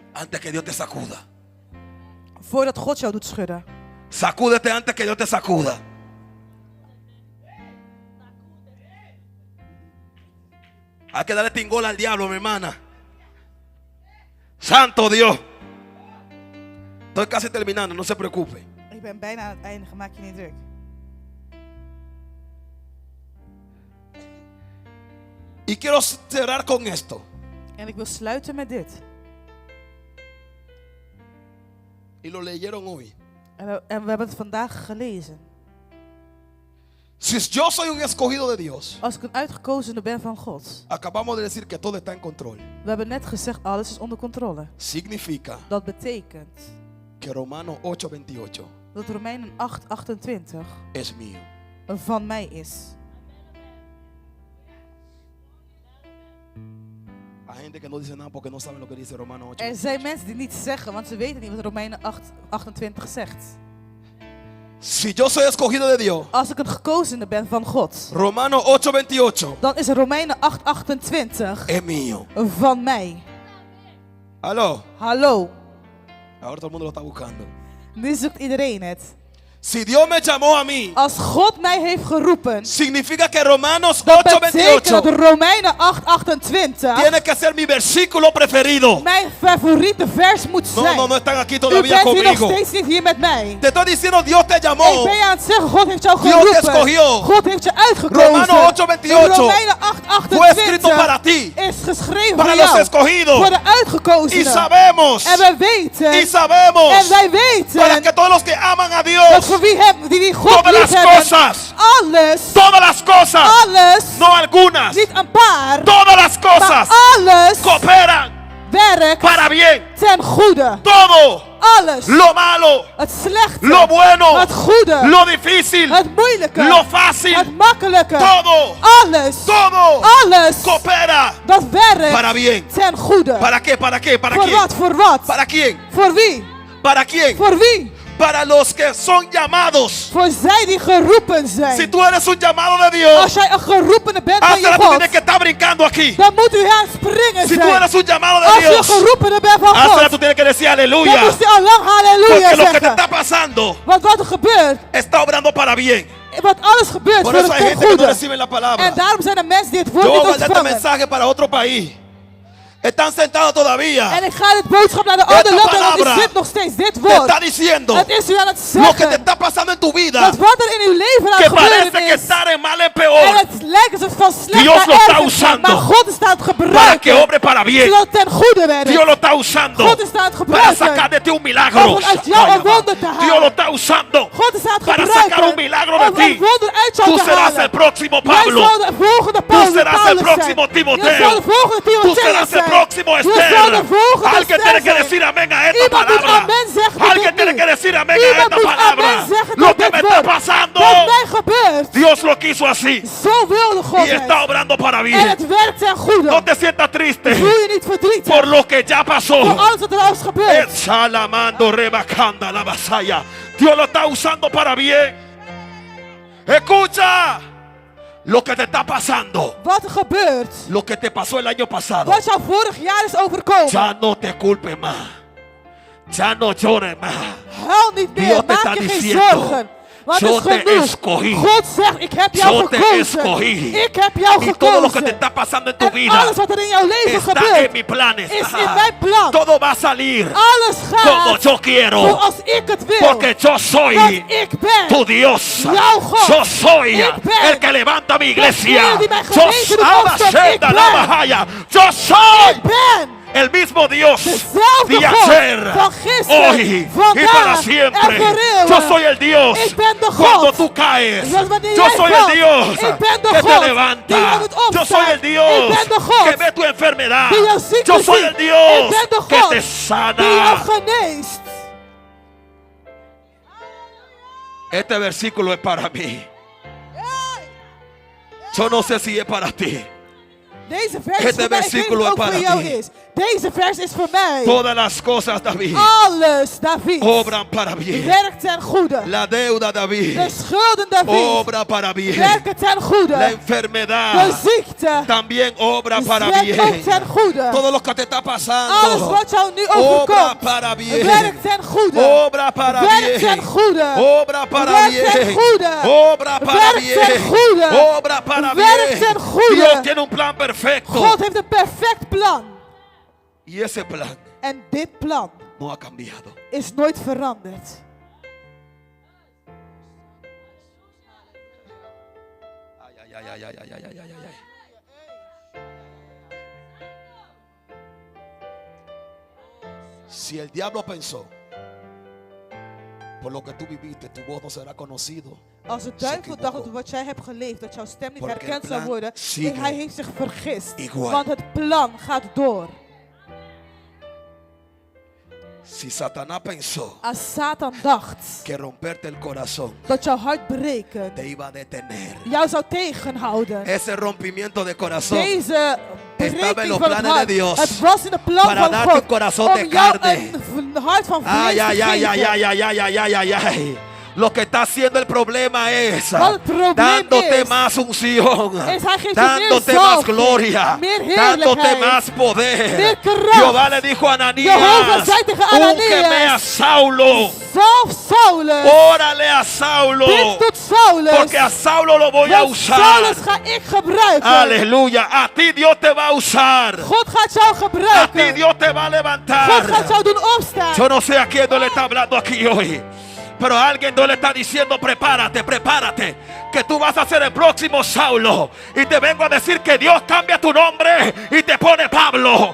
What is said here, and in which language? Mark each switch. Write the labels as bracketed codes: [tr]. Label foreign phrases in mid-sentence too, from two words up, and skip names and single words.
[es] antes que Dios te sacuda. [nl] Voordat God jou doet schudden. [es] Sacúdete antes que Dios te sacuda. Hay que darle tingol al diablo, mi hermana. Santo Dios. Estoy casi terminando, no se preocupe. [nl] Ik ben bijna aan het eindigen, maak je niet druk. [es] Y quiero cerrar con esto. [nl] En ik wil sluiten met dit. [es] Y lo leyeron hoy. [nl] En we hebben het vandaag gelezen. [es] Si yo soy un escogido de Dios, [nl] Als ik een uitgekozene ben van God. [es] acabamos de decir que todo está en control. [nl] We hebben net gezegd, alles is onder controle. [es] Significa [nl] Dat betekent [es] que Romanos 8:28 [nl] dat Romeinen 8:28 [es] es mío. [nl] van mij is. [es] Hay gente que no dice nada porque no saben lo que dice Romanos 8. [nl] Er zijn mensen die niet zeggen, want ze weten niet wat Romeinen 8:28 zegt. [es] Si yo soy escogido de Dios, [nl] Als ik een gekozene ben van God, [es] Romanos 8:28 [nl] dan is Romeinen 8:28 [es] es mío. [nl] van mij. [es] Aló. [nl] Hallo, [es] Ahora todo el mundo lo está buscando. [nl] nu zoekt iedereen het. [es] Si Dios me llamó a mí, [nl] Als God mij heeft geroepen, [es] significa que Romanos [nl] dat betekent dat 8:28 Romeinen 8:28 [es] tiene que ser mi versículo preferido. [nl] mijn favoriete vers moet zijn. [es] No están aquí [nl] U [es] todavía [nl] bent hier nog [es] conmigo. [nl] steeds niet hier met mij. [es] Te estoy diciendo, Dios te [nl] Ik [es] llamó. [nl] ben je aan het zeggen, God heeft jou [es] Dios te [nl] geroepen. [es] escogió. [nl] God heeft je uitgekozen. [es] Romanos 8:28 [nl] Romeinen [es] fue escrito para [nl] 8:28 [es] ti, [nl] is geschreven [es] para [nl] voor [es] los [nl] jou. [es] escogidos. [nl] Voor de uitgekozenen. [es] Y sabemos, [nl] En we weten. [es] y sabemos, [nl] En wij [es] para [nl] weten. [es] que todos los que aman a [nl] Dat [es] Dios, [nl] voor wie God [es] todas [nl] lief [es] las [nl] hebben. [es] cosas, [nl] Alles. [es] todas las cosas, [nl] Alles. [es] no algunas, [nl] Niet een paar. [es] todas las [nl] Maar [es] cosas [nl] alles [es] cooperan [nl] werkt [es] para bien. [nl] ten goede. [es] Todo [nl] Alles. [es] lo malo, [nl] Het slechte. [es] lo bueno, [nl] Het goede. [es] lo difícil, [nl] Het moeilijke. [es] lo fácil, [nl] Het makkelijke. [es] todo, [nl] Alles. [es] todo [nl] Alles. [es] coopera [nl] Dat werkt [es] para bien. [nl] ten goede. [es] ¿Para qué? ¿Para qué? ¿Para [nl] Voor [es] quién? [nl] wat? Voor wat? [es] ¿Para quién? [nl] Voor wie? [es] ¿Para quién? [nl] Voor wie? [es] Para los que son llamados. [nl] Voor zij die geroepen zijn. [es] Si tú eres un llamado de Dios, [nl] Als jij een geroepene bent van [es] hasta [nl] je [es] ahora tú [nl] God, [es] tienes que estar brincando aquí. [nl] dan moet u aan het springen [es] Si tú [nl] zijn. [es] eres un llamado de [nl] Als je [es] Dios, [nl] geroepene bent van [es] hasta ahora [nl] God, [es] tú tienes que decir [nl] dan [es] aleluya. [nl] moest je al lang halleluja [es] Porque lo que te [nl] zeggen. [es] está pasando [nl] Want wat er gebeurt, [es] está obrando para bien. [nl] wat alles gebeurt [es] Por [nl] voor [es] eso [nl] het [es] hay [nl] ten [es] gente que no [nl] goede. [es] recibe la palabra. [nl] En daarom zijn er mensen die het woord [es] Yo [nl] niet [es] voy a dar este [nl] ontvangen. [es] mensaje para otro país. Están sentados todavía. [nl] En ik ga dit boodschap naar de andere landen, want [es] palabra [nl] u zit nog steeds dit [es] Te [nl] woord. [es] está diciendo [nl] Het is u aan het [es] lo que te [nl] zeggen [es] está pasando en tu vida, [nl] dat wat er in uw leven aan [es] que [nl] het [es] parece [nl] gebeuren [es] que [nl] is. [es] estar en mal en [nl] En [es] peor, [nl] het lijkt alsof het van slecht [es] Dios [nl] naar [es] lo está [nl] erger gaat, [es] usando [nl] maar God is aan het [es] para que [nl] gebruiken. [es] obre para bien. [nl] Zodat het ten goede werkt. [es] Dios lo está usando [nl] God is aan het [es] para [nl] gebruiken. [es] sacar de ti un milagro. [nl] Om vanuit jou een wonder te halen. [es] Dios lo está usando [nl] God is aan het [es] para [nl] gebruiken. [es] sacar un milagro de [nl] Om [es] ti. [nl] een wonder uit jou [es] Tú te serás [nl] halen. [es] el próximo [nl] Jij [es] Pablo. [nl] zal de volgende Paulus [es] serás el [nl] zijn. [es] próximo [nl] Je [es] Timoteo. [nl] zal de volgende [es] Tú [nl] Timotheus [es] serás el [nl] zijn. [es] próximo [nl] Je zal de [es] Esther. [nl] volgende [es] Alguien [nl] Esther [es] tiene que [nl] zijn. [es] decir amén a esta [nl] Iemand moet [es] palabra. [nl] amen zeggen tot [es] Alguien [nl] dit [es] tiene [nl] nu. [es] que decir amén a [nl] Iemand [es] esta [nl] moet [es] palabra. [nl] amen zeggen [es] Lo [nl] tot [es] que [nl] dit [es] me está [nl] woord. [es] pasando, [nl] Wat mij gebeurt, [es] Dios lo quiso así. [nl] zo wilde God [es] Y [nl] het. [es] está obrando para [nl] En [es] bien. [nl] het werkt ten goede. [es] No te sientas triste [nl] Voel je niet verdrietig [es] por lo que ya [nl] voor [es] pasó. [nl] alles wat er al is gebeurd. Salamando rebacanda la vasalla. [es] Dios lo está usando para bien. Escucha lo que te está pasando. [nl] Wat er gebeurt, [es] Lo que te pasó el año pasado. [nl] wat jou vorig jaar is overkomen. [es] Ya no te culpes más. Ya no llores más. [nl] Huil niet meer, [es] Dios te [nl] maak [es] está [nl] je geen [es] diciendo, [nl] zorgen. Want [es] yo [nl] het is [es] te [nl] genoeg. [es] escogí. [nl] God zegt, ik heb jou [es] Yo te [nl] gekozen. [es] escogí. [nl] Ik heb jou [es] Y todo lo que te [nl] gekozen. [es] está pasando en tu [nl] En [es] vida [nl] alles wat er in jouw leven [es] está en [nl] gebeurt, [es] mis planes. [nl] is in mijn plan. [es] Todo va a salir [nl] Alles [es] como [nl] gaat [es] yo quiero. [nl] zoals ik het wil. [es] Porque yo soy [nl] Want ik ben [es] tu Dios. [nl] jouw God. [es] Yo soy [nl] Ik ben [es] el que levanta mi iglesia. [nl] degene die mijn [es] Yo [nl] gemeente doet opstaan. Ik ben. [es] Yo soy [nl] Ik ben [es] el mismo Dios [nl] dezelfde [es] de [nl] God [es] ayer, [nl] van gisteren, [es] hoy y [nl] vandaag [es] para [nl] en [es] siempre. [nl] voor eeuwen. [es] Yo soy el Dios [nl] Ik ben de God. [es] cuando tú caes. [nl] Dat wanneer [es] Yo [nl] jij [es] soy [nl] valt, [es] el Dios [nl] ik ben de [es] que [nl] God [es] te levanta. [nl] die jou doet [es] Yo [nl] opstaan. [es] soy el Dios [nl] Ik ben de God [es] que ve tu enfermedad. [nl] die jou ziekte [es] Yo soy [nl] ziet. [es] el Dios [nl] Ik ben de [es] que [nl] God [es] te [nl] die [es] sana. [nl] jou geneest. [es] Este versículo es para mí. Yo no sé si es para ti. [nl] Deze vers [es] Este [nl] is voor mij, ik weet [es] versículo [nl] niet [es] es [nl] of het [es] para [nl] voor jou [es] ti. [nl] is. Deze vers is voor mij. [es] Todas las cosas, David, [nl] Alles, David, [es] obran para bien. [nl] werkt ten goede. [es] La deuda, David, [nl] De schulden, David, [es] obra para bien. [nl] werken ten [es] La [nl] goede. [es] De [nl] enfermedad [es] ziekte [nl] también obra para [es] werkt ook [nl] bien. [es] ten goede. [nl] Todo lo que te está [es] Alles [nl] pasando [es] wat jou nu [nl] obra [es] overkomt, [nl] para bien. [es] werkt ten goede. [nl] Obra para [es] Werkt ten [nl] bien. [es] goede. [nl] Obra para [es] Werkt ten [nl] bien. [es] goede. [nl] Obra para [es] Werkt ten [nl] bien. [es] goede. [nl] Obra para [es] Werkt [nl] bien. [es] ten goede. [nl] Dios tiene un plan perfecto. [es] God heeft een perfect plan. [nl] Y ese plan [es] En dit plan [nl] no ha cambiado. [es] is nooit veranderd. Ay, ay, ay, ay, ay, ay, ay, ay, ay, ay. Si el diablo pensó, por lo que tú viviste, tu voz no será conocido. [nl] Als de duivel dacht dat wat jij hebt geleefd, dat jouw stem niet [es] Porque el [nl] herkend zou [es] plan [nl] worden, [es] sigue [nl] hij heeft zich vergist. [es] igual. [nl] Want het plan gaat door. [es] Si Satanás pensó [nl] Als Satan dacht [es] que romperte el corazón [nl] dat jouw hart breken [es] te iba a detener, [nl] jou zou tegenhouden, [es] ese rompimiento de corazón [nl] deze [es] estaba en [nl] breking [es] los [nl] van het [es] planes de [nl] hart, [es] Dios [nl] het was in de plan [es] para [nl] van [es] darte [nl] God [es] un corazón [nl] om [es] de [nl] jou [es] carne. [nl] een hart van vlees Ay, [es] te ay, ay, ay, [nl] geven. ay, ay, ay, ay, ay, ay, ay. [es] Lo que está haciendo el problema es [nl] Wat het probleem [es] dándote [nl] is, [es] más unción, [nl] is hij geeft je [es] dándote [nl] meer [es] más [nl] zalving, [es] gloria, [nl] meer [es] dándote [nl] heerlijkheid, [es] más poder. [nl] meer kracht. [es] Jehová le dijo a [nl] Jehovah [es] Ananías, [nl] zei tegen Ananias, [es] úngeme a Saulo, [nl] Zalf Saulus, [es] órale a Saulo, [nl] bid tot Saulus, [es] porque a Saulo lo voy a [nl] want [es] usar. [nl] Saulus ga ik gebruiken. [es] Aleluya, a ti Dios te va a usar, [nl] God gaat jou [es] a ti [nl] gebruiken. [es] Dios te va a [nl] God [es] levantar. [nl] gaat jou doen opstaan. [es] Yo no sé a quién Dios le está hablando aquí hoy, pero a alguien Dios le está diciendo prepárate, prepárate, que tú vas a ser el próximo Saulo. Y te vengo a decir que Dios cambia tu nombre y te pone Pablo.